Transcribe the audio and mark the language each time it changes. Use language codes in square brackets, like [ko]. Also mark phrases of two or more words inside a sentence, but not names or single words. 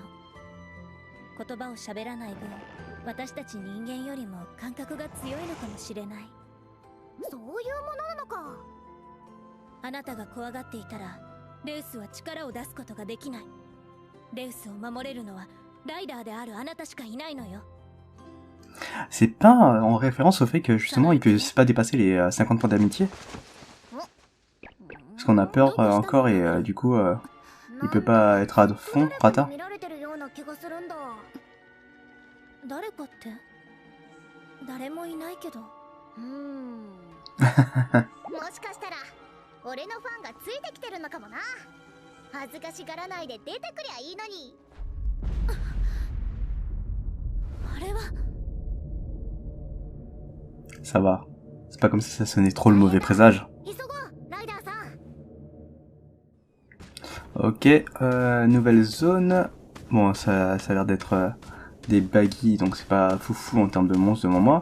[ja] 言葉を喋らない分、私たち人間よりも感覚が強いのかもしれない。そういうものなのか。あなたが怖がっていたらレウスは力を出すことができない。レウスを守れるのはライダーであるあなたしかいないのよ。 [fr] C'est pas en référence au fait que justement il peut pas dépasser les 50 points d'amitié? Parce qu'on a peur encore et du coup il peut pas être à fond, Rata? [ja] 誰かって誰もいないけど。もしかしたら俺のファンがついてきてるのかもな。恥ずかしがらないで出てくりゃいいのに。あれは [fr] Ça va. C'est pas comme si ça sonnait trop le mauvais présage. Ok, nouvelle zone. Bon, ça a l'air d'être des baggy, donc c'est pas foufou en termes de monstres devant moi.